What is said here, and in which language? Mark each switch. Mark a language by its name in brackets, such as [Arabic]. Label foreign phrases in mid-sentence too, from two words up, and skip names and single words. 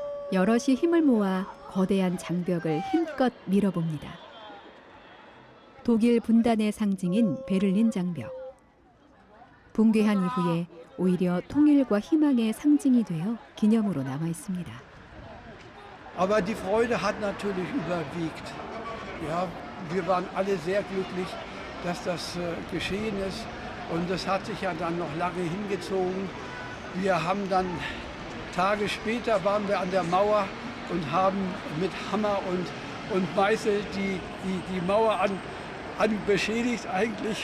[Korean] 여럿이 힘을 모아 거대한 장벽을 힘껏 밀어봅니다. 독일 분단의 상징인 베를린 장벽. 붕괴한 이후에 오히려 통일과 희망의 상징이 되어 기념으로 남아 있습니다. [German] Aber die Freude hat natürlich überwiegt. Ja, wir waren alle sehr glücklich, dass das geschehen ist. Und das hat sich ja dann noch lange hingezogen. Wir haben dann Tage später waren wir an der Mauer und haben mit Hammer und Meißel die Mauer beschädigt eigentlich.